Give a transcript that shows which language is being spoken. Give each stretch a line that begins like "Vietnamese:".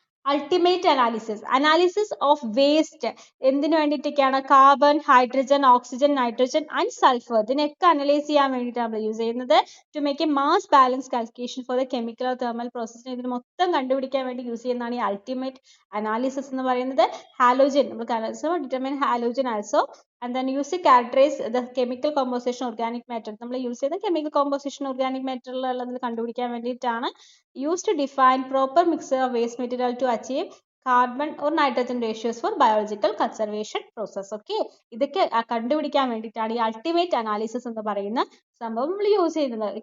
Malayalam: Ultimate analysis of waste എന്തിനു വേണ്ടിയിട്ടൊക്കെയാണ്? Carbon, hydrogen, oxygen, nitrogen and sulphur, ഇതിനൊക്കെ analyse ചെയ്യാൻ വേണ്ടിയിട്ടാണ് നമ്മൾ യൂസ് ചെയ്യുന്നത്.
English: to make a mass balance calculation for the chemical thermal പ്രോസസ്സിന്
Malayalam: ഇതിന് മൊത്തം കണ്ടുപിടിക്കാൻ വേണ്ടി യൂസ് ചെയ്യുന്നതാണ് ഈ അൾട്ടിമേറ്റ് അനാലിസിസ് എന്ന് പറയുന്നത്.
English: Halogen, നമ്മൾ determine halogen also and then use to characterize the chemical composition organic matter.
Malayalam: നമ്മൾ യൂസ് ചെയ്ത
English: chemical composition organic matter
Malayalam: ഉള്ളത് കണ്ടുപിടിക്കാൻ വേണ്ടിയിട്ടാണ്.
English: Used to define proper mixture of waste material to achieve carbon or nitrogen ratios for biological conservation process.
Malayalam: Okay, ഇതൊക്കെ കണ്ടുപിടിക്കാൻ വേണ്ടിയിട്ടാണ് ഈ ultimate analysis എന്ന് പറയുന്ന സംഭവം നമ്മൾ യൂസ് ചെയ്യുന്നത്.